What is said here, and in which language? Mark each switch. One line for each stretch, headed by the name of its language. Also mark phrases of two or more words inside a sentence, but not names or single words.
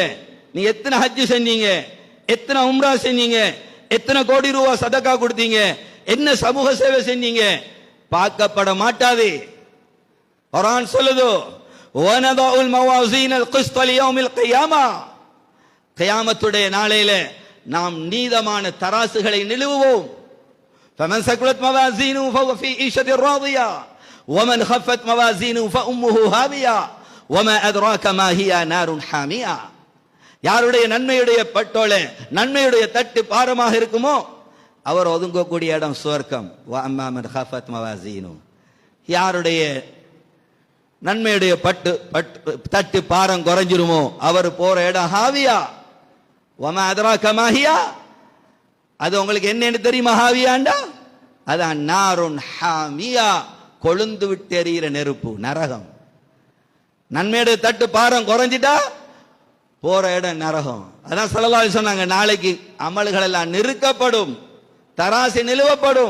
Tamil: நீ எத்தனை ஹஜ்ஜு செஞ்சீங்க, எத்தனை உம்ரா செஞ்சீங்க, எத்தனை கோடி ரூபாய் சதகா கொடுத்தீங்க, என்ன சமூக சேவை செஞ்சீங்க, பார்க்கப்பட மாட்டாது. குர்ஆன் சொல்லுது,
Arabic: ونضع الموازين القسط ليوم القيامة.
Tamil: கியாமத்துடைய நாளையில நாம் நீதமான தராசுகளை நிறுவுவோம்.
Arabic: فمن ثقلت موازينه فهو في عيشة راضية ومن خفت موازينه فأمه هاوية وما أدراك ما هي نار حامية.
Tamil: யாருடைய நன்மையுடைய பட்டோலை, நன்மையுடைய தட்டு பாரமாக இருக்குமோ அவர் ஒதுங்கக்கூடிய இடம் சுவர்க்கம்.
Arabic: وأما من خفت موازينه,
Tamil: யாருடைய நன்மையுடைய தட்டு பாரம் குறைஞ்சிருமோ அவர் போற இடம் ஹாவியா.
Arabic: وما أدراك ما هي,
Tamil: அது உங்களுக்கு என்னன்னு தெரியுமா? ஹாவியாண்டா அதான்
Arabic: نار حامية,
Tamil: கொழுந்து விட்டு எரிகிற நெருப்பு, நரகம். நன்மையுடைய தட்டு பாரம் குறைஞ்சிட்டா போற இடம் நரகம். அதான்
Arabic: صلى الله عليه
Tamil: சொன்னாங்க, நாளைக்கு அமல்கள் எல்லாம் நிறுக்கப்படும், தராசு நிலுவப்படும்.